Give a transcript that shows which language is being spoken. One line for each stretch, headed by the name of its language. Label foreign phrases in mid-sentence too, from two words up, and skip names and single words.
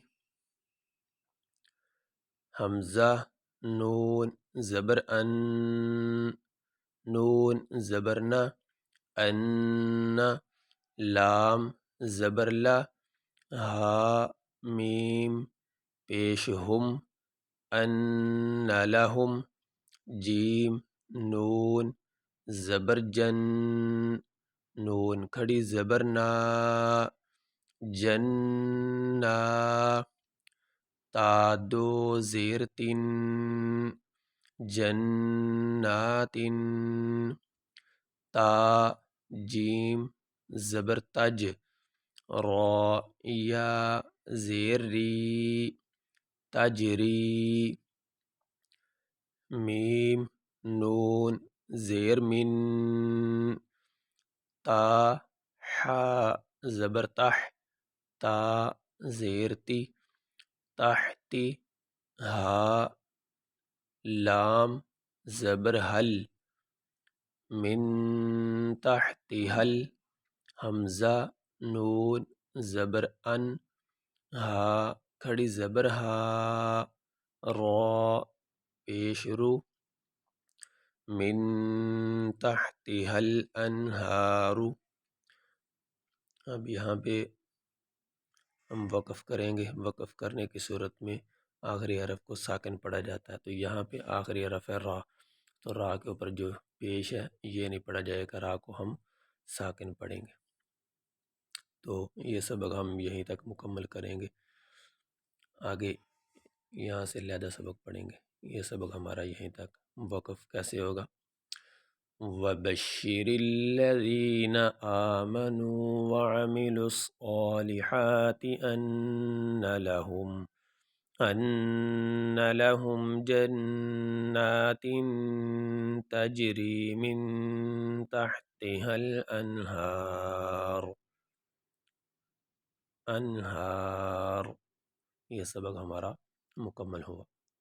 Urdu: حمزہ نون زبر ان، نون زبر نا، ان، لام زبر لا، ہا میم پیش ہم،
Arabic: ان لہم،
Urdu: جیم نون زبر جن، نون کھڑی زبر نا،
Arabic: جنّا،
Urdu: تا دو زیر تن، جنّاتٍ، تا جیم زبر تج، را یا زیر ری، تجری، میم نون زیر من، تا حا زبر تح، تا زیر تی، تحتی، ہا لام زبر حل،
Arabic: من تحتی
Urdu: حل، حمزہ نون زبر ان، ہا کھڑی زبر ہا، را پیش رو،
Arabic: من تحتها الانہار.
Urdu: اب یہاں پہ ہم وقف کریں گے. وقف کرنے کی صورت میں آخری حرف کو ساکن پڑھا جاتا ہے. تو یہاں پہ آخری حرف ہے را، تو را کے اوپر جو پیش ہے یہ نہیں پڑھا جائے گا، را کو ہم ساکن پڑھیں گے. تو یہ سبق ہم یہیں تک مکمل کریں گے. آگے یہاں سے علیحدہ سبق پڑھیں گے. یہ سبق ہمارا یہیں تک. وقف کیسے ہوگا؟
Arabic: وَبَشِّرِ الَّذِينَ آمَنُوا وَعَمِلُوا الصَّالِحَاتِ أَنَّ لَهُمْ جَنَّاتٍ تَجْرِي مِن تَحْتِهَا الْأَنْهَارُ.
Urdu: انہار. یہ سبق ہمارا مکمل ہوا.